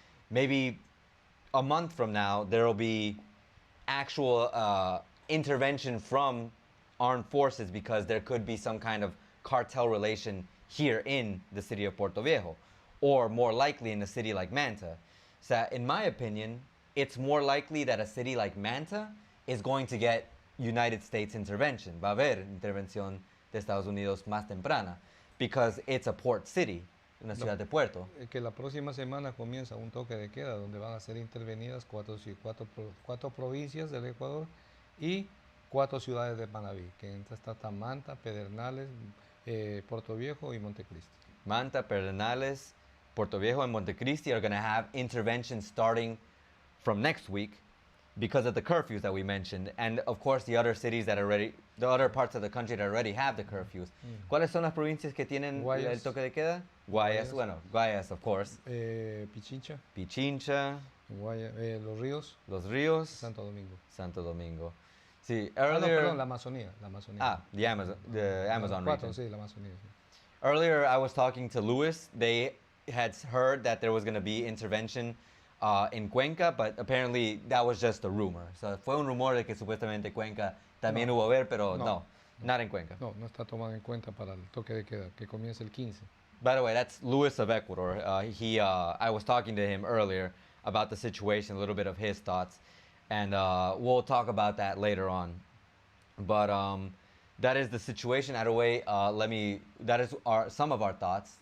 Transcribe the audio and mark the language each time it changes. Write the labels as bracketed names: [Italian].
[English] Maybe a month from now there will be actual intervention from armed forces, because there could be some kind of cartel relation here in the city of Puerto Viejo, or more likely in a city like Manta. So in my opinion, it's more likely that a city like Manta is going to get United States intervention. [Spanish] Va a haber intervención de Estados Unidos más temprana, [English] because it's a port city, [Spanish] una ciudad de puerto. Que la próxima semana comienza un toque de queda donde van a ser intervenidas cuatro provincias del Ecuador y 4 ciudades de Manabí, que entre estas están Manta, Pedernales, Puerto Viejo y Montecristi. [English] Manta, Pedernales, Puerto Viejo, and Montecristi are going to have intervention starting from next week, because of the curfews that we mentioned, and of course the other cities that the other parts of the country that already have the curfews. [Spanish] ¿Cuáles son las provincias que tienen el toque de queda? Guayas, bueno, Guayas, [English] of course. [Spanish] Pichincha. Pichincha. Los Ríos. Los Ríos. Santo Domingo. Santo Domingo. Sí, earlier. Perdón, la Amazonía. [English] The Amazon region. [Spanish] Sí, la Amazonía. Sí. [English] Earlier I was talking to Luis. They had heard that there was going to be intervention in Cuenca, but apparently that was just a rumor. [Spanish] So fue un rumor de que supuestamente Cuenca también hubo ver, pero no, [English] not in Cuenca. [Spanish] No está tomado en cuenta para el toque de queda, que comienza el 15. [English] By the way, that's Luis of Ecuador. I was talking to him earlier about the situation, a little bit of his thoughts, and we'll talk about that later on. But that is the situation. Either way, that is some of our thoughts.